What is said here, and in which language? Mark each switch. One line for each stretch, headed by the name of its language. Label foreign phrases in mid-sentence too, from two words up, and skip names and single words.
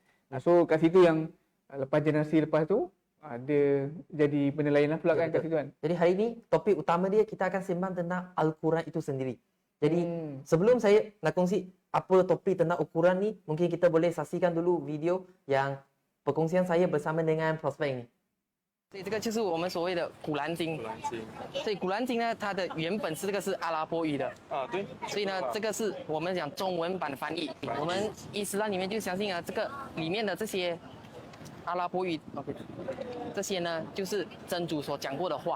Malay: So kat situ yang lepas generasi lepas tu dia jadi benda lain lah pula kan kat situ kan. Jadi hari ni topik utama dia kita akan sembang tentang Al-Quran itu sendiri. Jadi sebelum saya nak kongsi apa topik tentang Al-Quran ni, mungkin kita boleh saksikan dulu video yang perkongsian saya bersama dengan prospek ni.
Chinese: 所以这个就是我们所谓的《古兰经》。兰经所以《古兰经》呢，它的原本是这个是阿拉伯语的，啊，对。所以呢，这个是我们讲中文版的翻译。我们伊斯兰里面就相信啊，这个里面的这些阿拉伯语，OK，这些呢就是真主所讲过的话。